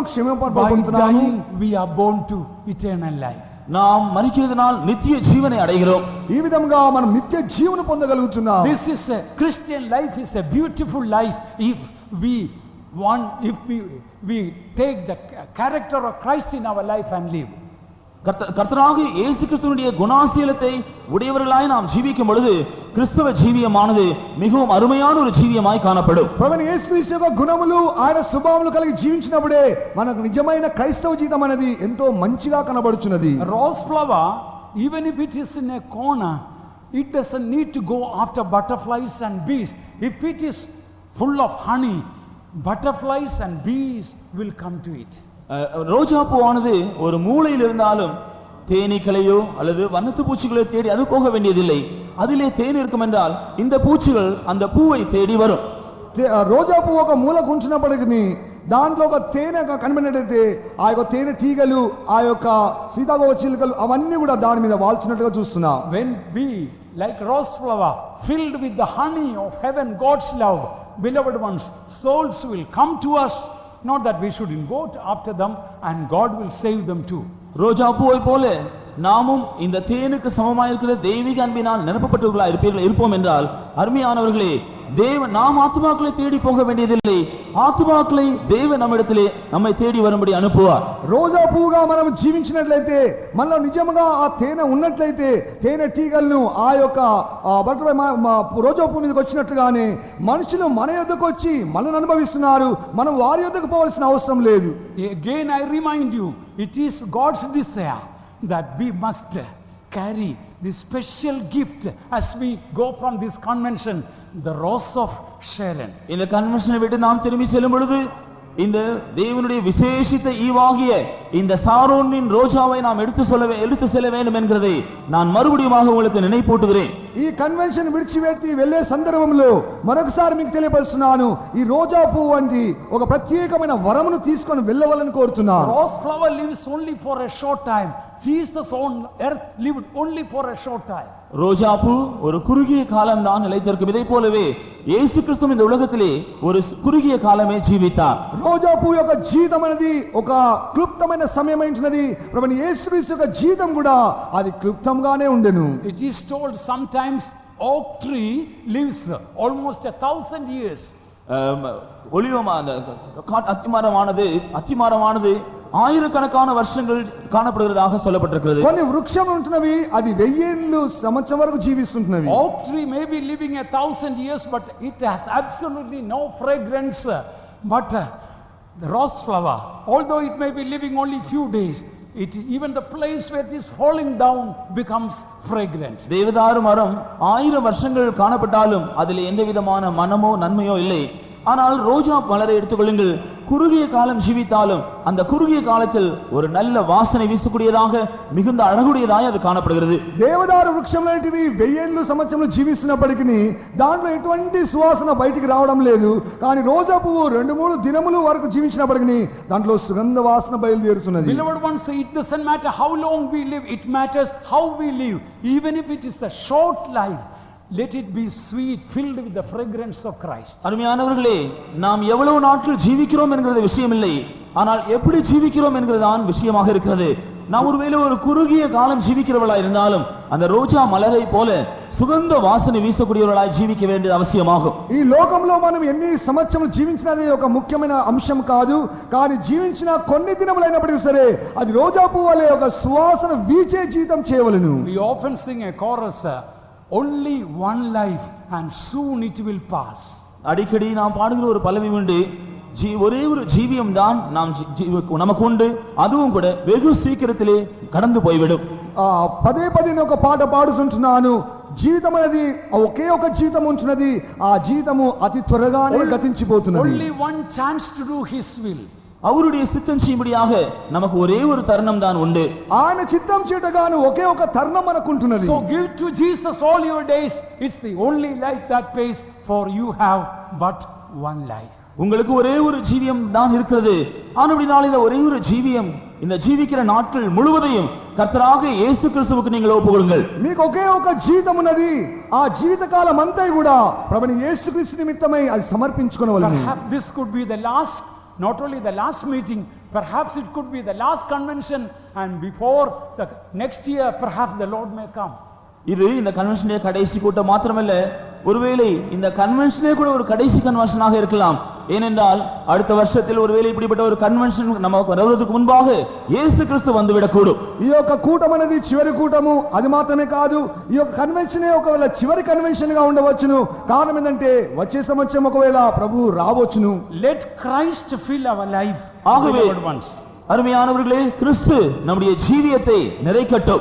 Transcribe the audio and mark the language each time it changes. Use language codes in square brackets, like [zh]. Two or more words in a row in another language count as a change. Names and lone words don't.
[en] By [te] క్షమింపబడుతున్నాము. [en] dying we are born to eternal life. [ta] நாம் மரிக்கிறதுனால் நித்திய ஜீவனை அடைகிறோம். [te] ఈ విధంగా మనం నిత్య జీవన పొందగలుగుతున్నాం. [en] This is a Christian life, is a beautiful life if we take the character of Christ in our life and live. [ta] கர்த்தராகிய இயேசு கிறிஸ்துவினுடைய குணாசீலத்தை உடையவர்களாய் நாம் ஜீவிக்கும் பொழுது கிறிஸ்தவ ஜீவியமானது மிகவும் அருமையான ஒரு ஜீவியமாய் காணப்படும். [te] ప్రభువైన యేసుక్రీస్తు యొక్క గుణములు ఆయన స్వభావములు కలిగి జీవించినప్పుడే మనకు నిజమైన క్రైస్తవ జీవితం అనేది ఎంతో మంచిగా కనబడుచున్నది. [en] Rose flower, even if it is in a corner, it doesn't need to go after butterflies and bees. If it is full of honey, butterflies and bees will come to it. [ta] ரோஜா பூவானது ஒரு மூலையில் இருந்தாலும் தேனீக்களையோ அல்லது வண்ணத்து பூச்சிகளையோ தேடி அது போக வேண்டியதில்லை. அதிலே தேன் இருக்கும் என்றால் இந்த பூச்சிகள் அந்த பூவை தேடி வரும். [te] రోజా పువ్వు ఒక మూల గుంచినప్పటికీ దాంట్లో ఒక తేనె కనిపినట్టయితే ఆ యొక్క తేనె తీగలు, ఆ యొక్క సీతాకోక చిలుకలు అవన్నీ కూడా దాని మీద వాల్చినట్టుగా చూస్తున్నాం. [en] When we, like rose flower, filled with the honey of heaven, God's love, beloved ones, souls will come to us. Not that we shouldn't go after them, and God will save them too. [ta] ரோஜா பூவை போல நாமும் இந்த தேனுக்கு சமமாயிருக்கிற தெய்வீக அன்பினால் நிரப்பப்பட்டவர்களாக இருப்போம் என்றால், அருமையானவர்களே, நாம் ஆத்துமாக்களை தேடி போக வேண்டியதில்லை. [te] ఆత్మకులై దేవుని [ta] நம்மிடத்திலே நம்மை தேடி வரும்படி அனுப்புவார். [te] రోజా పువ్వుగా మనం జీవించినట్లయితే, మనలో నిజంగా ఆ తేనె ఉన్నట్లయితే, తేనె టీగలను ఆ యొక్క బటర్ఫ్లై రోజా పువ్వు మీదకి వచ్చినట్లుగానే మనుషులు మన యొద్దకు వచ్చి మనల్ని అనుభవిస్తున్నారు. మనం వారి యొద్దకు పోవాల్సిన అవసరం లేదు. [en] Again I remind you, it is God's desire that we must carry this special gift as we go from this convention, the Rose of Sharon. [ta] இந்த கன்வென்ஷனை விட்டு நாம் திரும்பி செல்லும் பொழுது இந்த தேவனுடைய விசேஷித்த ஈவாகிய இந்த சாரோனின் ரோஜாவை நாம் எடுத்து செல்ல வேண்டும் என்கிறதை நான் மறுபடியும் உங்களுக்கு நினைப்பூட்டுகிறேன். [te] ఈ కన్వెన్షన్ విడిచిపెట్టి వెళ్లే సందర్భంలో మరొకసారి మీకు తెలియపరుస్తున్నాను, ఈ రోజా పువ్వు వంటి ఒక ప్రత్యేకమైన వరమును తీసుకొని వెళ్ళవాలని కోరుతున్నాను. [en] Rose flower lives only for a short time. Jesus on earth lived only for a short time. [ta] ரோஜாப்பூ ஒரு குறுகிய காலம் தான் நிலைத்திருக்கும். இதை போலவே இயேசு கிறிஸ்து இந்த உலகத்திலே ஒரு குறுகிய காலமே ஜீவித்தார். [te] రోజా పువ్వు యొక్క జీవితం అనేది ఒక క్లుప్తమైన సమయం అయినది. ప్రభువైన యేసుక్రీస్తు యొక్క జీవితం కూడా అది క్లుప్తంగానే ఉండెను. [en] It is told sometimes oak tree lives almost 1,000 years. [ta] அத்திமரமானது ஆயிரக்கணக்கான வருஷங்கள் காணப்படுகிறதாக சொல்லப்பட்டிருக்கிறது. [te] కొన్ని వృక్షములు ఉంటున్నవి అది 1000 సంవత్సరం వరకు జీవిస్తుంటున్నవి. [en] Oak tree may be living 1,000 years but it has absolutely no fragrance. But the rose flower, although it may be living only few days, even the place where it is falling down becomes fragrant. [ta] தேவதாரு மரம் 1000 வருஷங்கள் காணப்பட்டாலும் அதில் எந்த விதமான மனமோ நன்மையோ இல்லை. ஆனால் ரோஜா மலரை எடுத்துக்கொள்ளுங்கள், குறுகிய காலம் ஜீவித்தாலும் அந்த குறுகிய காலத்தில் ஒரு நல்ல வாசனை வீசக்கூடியதாக மிகுந்த அழகுடையதாய் அது காணப்படுகிறது. [te] దేవదారు వృక్షం లాంటివి 1000 సంవత్సరాలు జీవిస్తున్నప్పటికీ దాంట్లో ఎటువంటి సువాసన బయటికి రావడం లేదు. కానీ రోజా పువ్వు 2-3 దినములు వరకు జీవించినప్పటికీ దాంట్లో సుగంధ వాసన బయలుదేరుతున్నది. [en] Beloved ones, it doesn't matter how long we live, it matters how we live. Even if it is a short life, let it be sweet, filled with the fragrance of Christ. [ta] அருமையானவர்களே, நாம் எவ்வளவு நாட்கள் ஜீவிக்கிறோம் என்கிறது விஷயம் இல்லை, ஆனால் எப்படி ஜீவிக்கிறோம் என்கிறதுதான் விஷயமாக இருக்கிறது. நாம் ஒருவேளை ஒரு குறுகிய காலம் ஜீவிக்கிறவர்களாய் இருந்தாலும் அந்த ரோஜா மலரை போல சுகந்த வாசனை வீசக்கூடியவர்களாய் ஜீவிக்க வேண்டியது அவசியமாகும். [te] ఈ లోకంలో మనం ఎన్ని సంవత్సరాలు జీవించినది ఒక ముఖ్యమైన అంశం కాదు. కానీ జీవించిన కొన్ని దినములైనప్పటికీ సరే అది రోజా పువ్వు వలె ఒక సువాసన వీచే జీవితం చేయవలెను. [en] We often sing a chorus, only one life and soon it will pass. [ta] அடிக்கடி நாம் பாடுகிற ஒரு பல்லவி உண்டு, ஒரே ஒரு ஜீவியம் தான் நமக்கு உண்டு, அதுவும் கூட வெகு சீக்கிரத்திலே கடந்து போய்விடும். [te] పదే పదే ఒక పాట పాడుతుంటున్నాను, జీవితం అనేది ఒకే ఒక జీవితం ఉంటున్నది, ఆ జీవితము అతి త్వరగానే గతించిపోతున్నది. [en] Only one chance to do his will. [ta] அவருடைய சித்தம் செய்யும்படியாக நமக்கு ஒரே ஒரு தருணம் தான் உண்டு. [te] ఆయన చిత్తం చేయటగాను ఒకే ఒక తరుణం మనకు ఉంటున్నది. [en] So give to Jesus all your days. It's the only life that pays, for you have but one life. [ta] உங்களுக்கு ஒரே ஒரு ஜீவியம் தான் இருக்கிறது. ஆனபடியால் இந்த ஒரே ஒரு ஜீவியம், இந்த ஜீவிக்கிற நாட்கள் முழுவதையும் கர்த்தராக இயேசு கிறிஸ்துவுக்கு நீங்கள் ஒப்புக்கொடுங்கள். [te] మీకు ఒకే ఒక జీవితం ఉన్నది, ఆ జీవిత కాలం అంతా కూడా ప్రభువైన యేసుక్రీస్తు నిమిత్తమై అది సమర్పించుకొనవలెను. [en] Perhaps this could be the last, not only the last meeting, perhaps it could be the last convention, and before the next year perhaps the Lord may come. [ta] இது இந்த கன்வென்ஷனே கடைசி கூட்டம் மாத்திரமல்ல, ஒருவேளை இந்த கன்வென்ஷனே கூட ஒரு கடைசி கன்வென்ஷனாக இருக்கலாம். ஏனென்றால் அடுத்த வருஷத்தில் ஒருவேளை இப்படிப்பட்ட ஒரு கன்வென்ஷன் நமக்கு வருவதற்கு முன்பாக இயேசு கிறிஸ்து வந்துவிடக்கூடும். [te] ఈ యొక్క కూటం అనేది చివరి కూటము, అది మాత్రమే కాదు, ఈ యొక్క కన్వెన్షనే ఒకవేళ చివరి కన్వెన్షన్ గా ఉండవచ్చును. కారణం ఏంటంటే వచ్చే సంవత్సరం ఒకవేళ ప్రభు రావచ్చును. [en] Let Christ fill our life. [ta] ஆகவே அருமையானவர்களே, கிறிஸ்து நம்முடைய ஜீவியத்தை நிறைக்கட்டும்.